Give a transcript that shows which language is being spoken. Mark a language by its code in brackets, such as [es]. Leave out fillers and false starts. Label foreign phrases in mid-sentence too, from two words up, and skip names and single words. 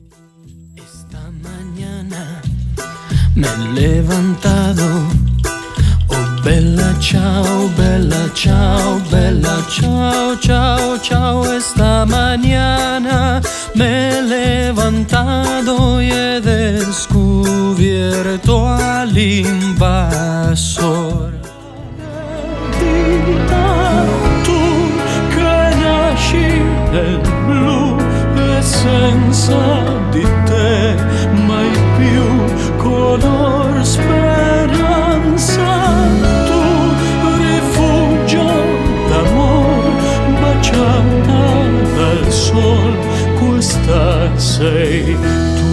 [es] Esta mañana me he levantado, [it] oh bella ciao, bella ciao, bella ciao, ciao, ciao. [es] Esta mañana me he levantado y he descubierto al invasor. [it] Tu che nasci nel blu e senza di te mai più color speranza. Tu rifugio d'amor baciata dal sol, questa sei